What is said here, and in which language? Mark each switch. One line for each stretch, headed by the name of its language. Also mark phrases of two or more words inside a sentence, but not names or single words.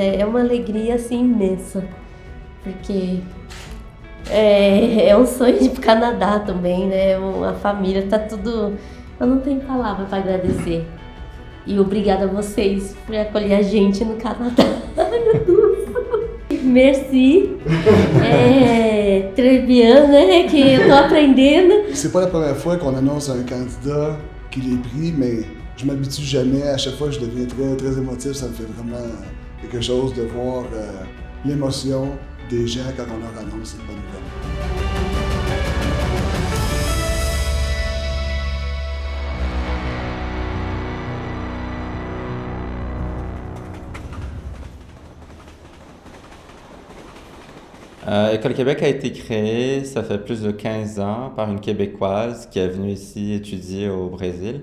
Portuguese: É uma alegria assim imensa. Porque é um sonho de ir pro Canadá também, né? A família tá tudo. Eu não tenho palavra para agradecer. E obrigada a vocês por acolher a gente no Canadá. Ai, meu Deus!
French: Merci. Très bien,
Portuguese: né? Que eu tô aprendendo.
French: C'est pas la première fois qu'on annonce un candidat qu'il est pris, mais je m'habitue jamais. À chaque fois, je deviens très, très émotif. Ça me fait vraiment quelque chose de voir l'émotion des gens quand on leur annonce cette bonne nouvelle. École Québec a été créée, ça fait plus de 15 ans, par une Québécoise qui est venue ici étudier au Brésil.